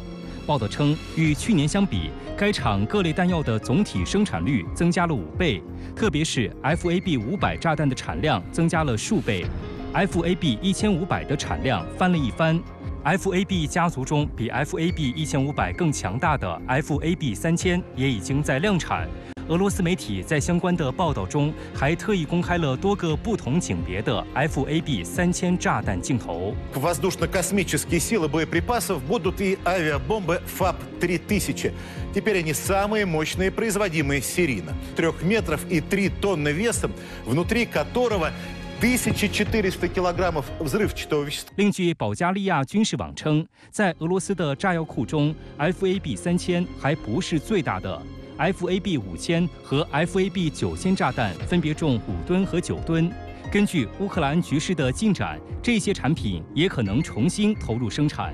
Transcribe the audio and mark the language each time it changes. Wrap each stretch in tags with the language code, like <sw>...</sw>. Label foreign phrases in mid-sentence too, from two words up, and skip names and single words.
<zh>报道称，与去年相比，该厂各类弹药的总体生产率增加了5倍，特别是 FAB500炸弹的产量增加了数倍，FAB1500的产量翻了一番。 FAB 家族中比 FAB 1500更强大的 FAB 3000也已经在量产。俄罗斯媒体在相关的报道中还特意公开了多个不同景别的 FAB 3000炸弹镜头。</zh> <ru>Воздушно-космические силы боеприпасов будут и авиабомбы ФАБ-3000. Теперь они самые мощные, производимые серийно. 3 метров и 3 тонны весом, внутри которого 1400 килограммов взрывчатого вещества。</ru> <zh>另据保加利亚军事网称，在俄罗斯的炸药库中 ，FAB 3000还不是最大的。FAB 5000和 FAB 9000炸弹分别重5吨和9吨。根据乌克兰局势的进展，这些产品也可能重新投入生产。</zh>